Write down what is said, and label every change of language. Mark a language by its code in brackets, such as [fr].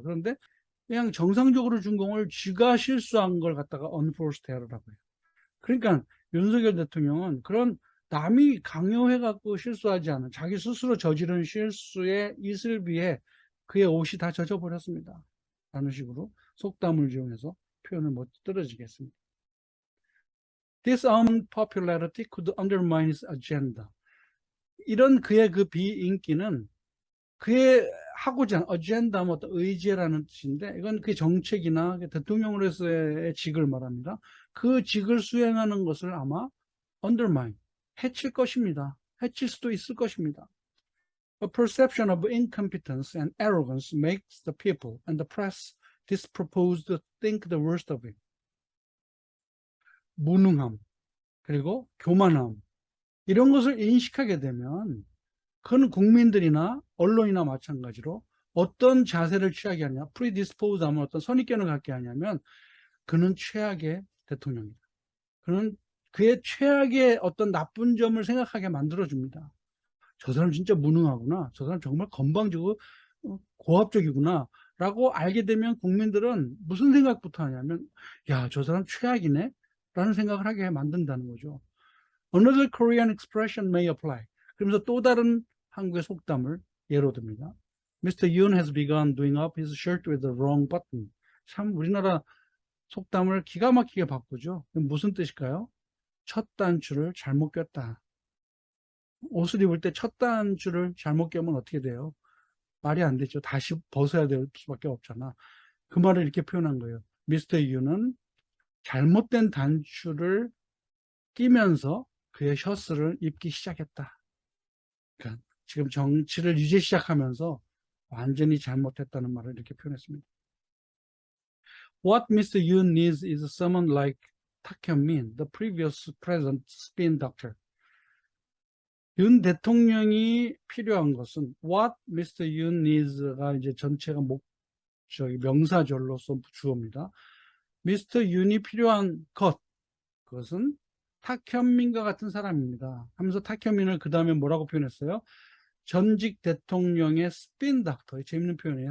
[ko] 그런데 그냥 정상적으로 준 공을 쥐가 실수한 걸 갖다가 unforced error라고 해요. 그러니까 윤석열 대통령은 그런 남이 강요해갖고 실수하지 않은 자기 스스로 저지른 실수의 이슬비에 그의 옷이 다 젖어버렸습니다. 라는 식으로 속담을 이용해서 표현을 못 떨어지겠습니다. [en] This unpopularity could undermine his agenda. [ko] 이런 그의 그 비인기는 그의 하고자 하는 어젠다, 뭐 어떤 의지라는 뜻인데, 이건 그 정책이나 대통령으로서의 직을 말합니다. 그 직을 수행하는 것을 아마 undermine, 해칠 것입니다. 해칠 수도 있을 것입니다. [en] A perception of incompetence and arrogance makes the people and the press disposed to think the worst of him. [ko] 무능함, 그리고 교만함, 이런 것을 인식하게 되면 그건 국민들이나 언론이나 마찬가지로 어떤 자세를 취하게 하냐, 프리디스포즈 하면 어떤 선입견을 갖게 하냐면 그는 최악의 대통령이다. 그는 그의 최악의 어떤 나쁜 점을 생각하게 만들어줍니다. 저 사람 진짜 무능하구나. 저 사람 정말 건방지고 고압적이구나. 라고 알게 되면 국민들은 무슨 생각부터 하냐면, 야, 저 사람 최악이네? 라는 생각을 하게 만든다는 거죠. [en] Another Korean expression may apply. [ko] 그러면서 또 다른 한국의 속담을 예로 듭니다. [en] Mr. Yoon has begun doing up his shirt with the wrong button. [ko] 참 우리나라 속담을 기가 막히게 바꾸죠. 무슨 뜻일까요? 첫 단추를 잘못 꼈다. 옷을 입을 때 첫 단추를 잘못 껴면 어떻게 돼요? 말이 안 되죠. 다시 벗어야 될 수밖에 없잖아. 그 말을 이렇게 표현한 거예요. 미스터 유는 잘못된 단추를 끼면서 그의 셔츠를 입기 시작했다. 그러니까 지금 정치를 이제 시작하면서 완전히 잘못했다는 말을 이렇게 표현했습니다. [en] What Mr. Yoon needs is someone like Tak Hyun-min, the previous president spin doctor. [ko] 윤 대통령이 필요한 것은 [en] what Mr. Yoon needs [ko] 가 이제 전체가 명사절로서 주어입니다. [en] Mr. [ko] Yoon이 필요한 그것은 탁현민과 같은 사람입니다. 하면서 탁현민을 그 다음에 뭐라고 표현했어요? 전직 대통령의 스핀 닥터. 재밌는 표현이에요.